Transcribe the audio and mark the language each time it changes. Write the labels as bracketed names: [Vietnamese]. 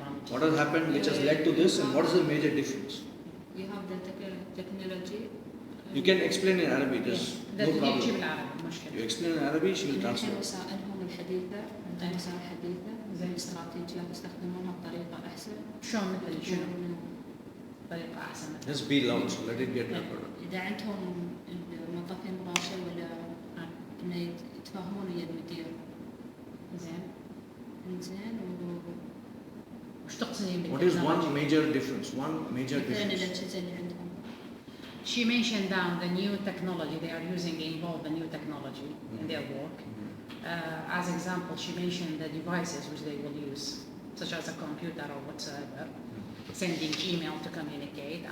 [English] What has happened which has led to this, and what is the major difference? You have the technology. You can explain in Arabic. There's no problem. You explain in Arabic, she will translate. [Arabic] وسائلهم الحديثة عندهم وسائل حديثة زي استراتيجيات يستخدمونها بطريقة أحسن. شلون مثل شنو؟ طريقة أحسن. [English] Just be loud, so let it get recorded. [Arabic] إذا عندهم الموظفين مباشر ولا إنه يتفاهمون ويا المدير. زين. زين وش تقصدين [English] What is one major difference? One major difference. [Arabic] الأجهزة اللي عندهم. [English] She mentioned down the new technology they are using involve the new technology in their work. As example, she mentioned the devices which they will use, such as a computer or whatsoever, sending email to communicate.